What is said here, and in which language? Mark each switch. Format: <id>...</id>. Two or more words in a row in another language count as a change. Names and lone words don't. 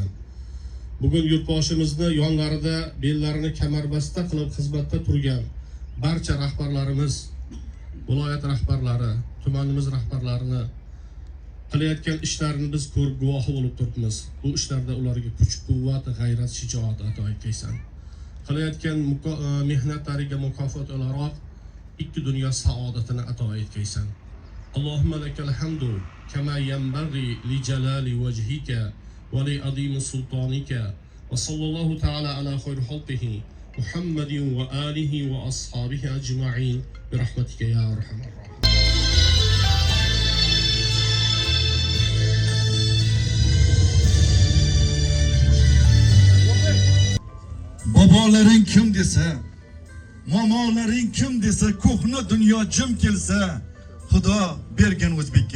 <uz>Bugun yurtboshimizni yonlarida bellarini kamarbasta qilib xizmatda turgan barcha rahbarlarimiz, viloyat rahbarlari, tumanimiz rahbarlarini qilayotgan ishlarini biz ko'rib guvohi bo'lib turibmiz. Bu ishlarda ularga kuch-quvvat, g'ayrat, shijoat ato etgaysan. Qilayotgan mehnatlariga mukofot o'laroq ikki dunyo saodatini ato etgaysan.</uz> <ar>اللهم لك الحمد كما ينبغي لجلال وجهك ولعظيم سلطانك وصلى الله تعالى على خير خلقه محمد وعلى آله وأصحابه أجمعين برحمتك يا أرحم الراحمين.</ar> <uz>Bobolaring kim desa, momolaring kim desa, ko'hna dunyo jim kelsa, Xudo bergan O'zbekka.</uz>